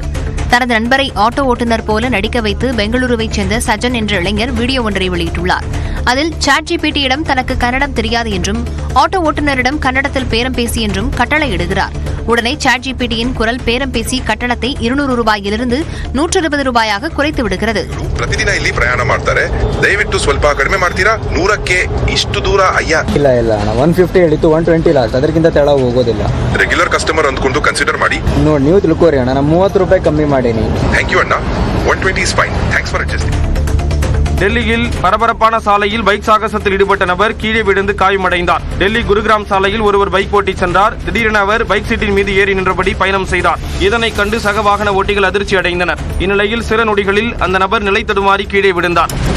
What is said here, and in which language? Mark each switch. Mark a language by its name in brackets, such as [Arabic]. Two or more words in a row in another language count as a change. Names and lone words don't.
[Tamil] தனது நண்பரை ஆட்டோ ஓட்டுநர் போல நடிக்க வைத்து பெங்களூருவைச் சேர்ந்த சஜன் என்ற இளைஞர் வீடியோ ஒன்றை வெளியிட்டுள்ளார். அதில் ChatGPTயிடம் தனக்கு கன்னடம் தெரியாது என்றும் ஆட்டோ ஓட்டுநரிடம் கன்னடத்தில் பேரம் பேசி என்றும் கட்டளையிடுகிறார். உடனே ChatGPTயின் குரல் பேரம் பேசி கட்டணத்தை 200 ரூபாயிலிருந்து 120 ரூபாயாக குறைத்து விடுகிறது. [Kannada] ಪ್ರತಿದಿನ ಇಲ್ಲಿ ಪ್ರಯಾಣ ಮಾಡ್ತಾರೆ, ದಯವಿಟ್ಟು ಸ್ವಲ್ಪ ಕಡಿಮೆ ಮಾಡ್ತೀರಾ? 100ಕ್ಕೆ ಇಷ್ಟು ದೂರ ಅಯ್ಯ. ಇಲ್ಲ ಅಣ್ಣ, 150 ಹೇಳಿತ್ತು, 120 ಲಾಸ್ಟ್, ಅದಕ್ಕಿಂತ ತೆಳ ಹೋಗೋದಿಲ್ಲ. [English] regular customer [Kannada] ಅಂದ್ಕೊಂಡು ಕನ್ಸಿಡರ್ ಮಾಡಿ. ನೋಡಿ ನೀವು ತಿಳ್ಕೋರಿ ಅಣ್ಣ, ನಾನು 30 ರೂಪಾಯಿ ಕಮ್ಮಿ ಮಾಡೀನಿ. [English] thank you ಅಣ್ಣ, 120 is fine. Thanks for adjusting. [Tamil] டெல்லியில் பரபரப்பான சாலையில் பைக் சாகசத்தில் ஈடுபட்ட நபர் கீழே விழுந்து காயமடைந்தார். டெல்லி குருகிராம் சாலையில் ஒருவர் பைக் ஓட்டி சென்றார். திடீரென அவர் பைக் சீட்டின் மீது ஏறி நின்றபடி பயணம் செய்தார். இதனை கண்டு சக வாகன ஓட்டிகள் அதிர்ச்சி அடைந்தனர். இந்நிலையில் சில நொடிகளில் அந்த நபர் நிலை தடுமாறி கீழே விழுந்தார்.